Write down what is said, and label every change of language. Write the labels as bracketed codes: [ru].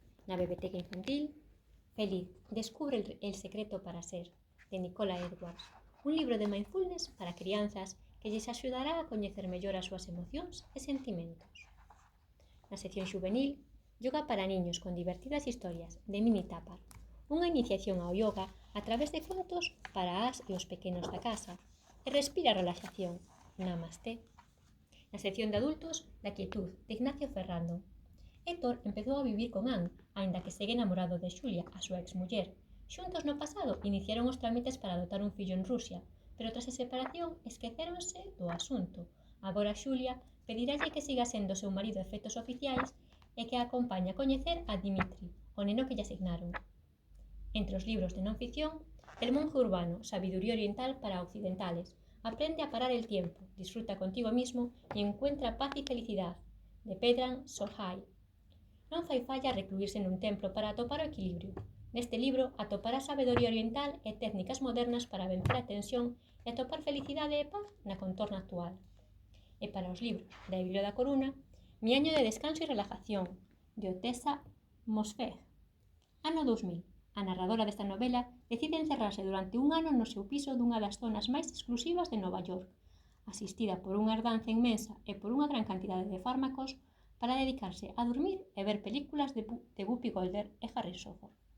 [gl] Na Biblioteca Infantil, Feliz, descubre el secreto para ser, de Nicola Edwards, un libro de mindfulness para crianzas que lles axudará a coñecer mellor as súas emocións e sentimentos. Na sección xuvenil, Yoga para niños con divertidas historias, de Mini Tapar, unha iniciación ao yoga a través de contos para as e os pequenos da casa, e respira relaxación, Namasté. Na sección de adultos, La quietud, de Ignacio Ferrando. Héctor empezou a vivir con Anne, aínda que segue namorado de Xulia, a súa exmuller. Xuntos no pasado iniciaron os trámites para adotar un fillo en Rusia, pero tras a separación esquecéronse do asunto. Agora Xulia pedirálle que siga sendo seu marido a efectos oficiais e que a acompañe a coñecer a Dimitri, o neno que lle asignaron. Entre os libros de non ficción, El monje urbano, sabiduría oriental para occidentales. [es] Aprende a parar el tiempo, disfruta contigo mismo y encuentra paz y felicidad, de Pedram Sohai. [gl] Non fai falla recluirse nun templo para atopar o equilibrio. Neste libro atopará sabedoría oriental e técnicas modernas para vencer a tensión e atopar felicidade e paz na contorna actual. E para os libros da Biblia da Coruna, Mi año de descanso e relajación, de Otessa Mosfeg. Ano 2000. A narradora desta novela decide encerrarse durante un ano no seu piso dunha das zonas máis exclusivas de Nova York, asistida por unha herdanza inmensa e por unha gran cantidade de fármacos, para dedicarse a dormir e ver películas de Whoopi Goldberg e Harrison Ford.